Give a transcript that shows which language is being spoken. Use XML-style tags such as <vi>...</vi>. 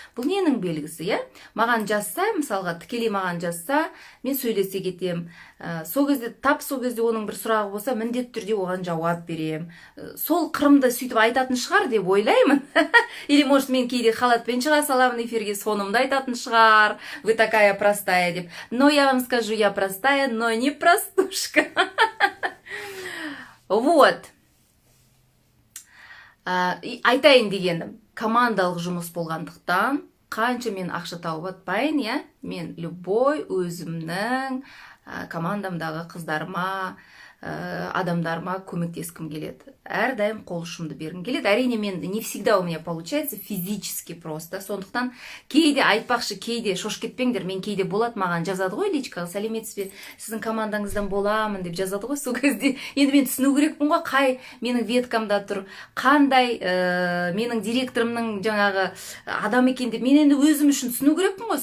<kk>Бұл ненің белгісі, Маған жазса, мысалға тікелей маған жазса, мен сөйлесе кетем. Сол кезде оның бір сұрағы болса, міндетті түрде оған жауап берем. Сол қырымды сөйтіп айтатын шығар деп ойлаймын. Или может мен кейде халатпен шыға саламын эфирге, сонымды айтатын шығар.</kk> <ru>Вы такая простая деп. Но я вам скажу, я простая, но не простушка. Вот.</ru> <kk>Айтайын дегенім, командалық жұмыс болғандықтан, қанша мен ақша тауып атпайын, мен любой өзімнің командамдағы қыздарыма, адамдарыма көмектескім келеді. Әрдайым қол ұшымды бергім келеді.</kk> <ru>Әрине мен не всегда у меня получается физически просто.</ru> <kk>Сондықтан кейде айтпақшы, кейде шош кетпеңдер, мен кейде болады, маған жазады ғой личкаға: сәлеметсіз бе, сіздің командаңыздан боламын деп жазады ғой. Сол кезде енді мен түсіну керекпін ғой, қай менің веткамда тұр, қандай менің директорымның жаңағы адам екен деп мен енді өзім үшін түсіну керекпін ғой.</kk>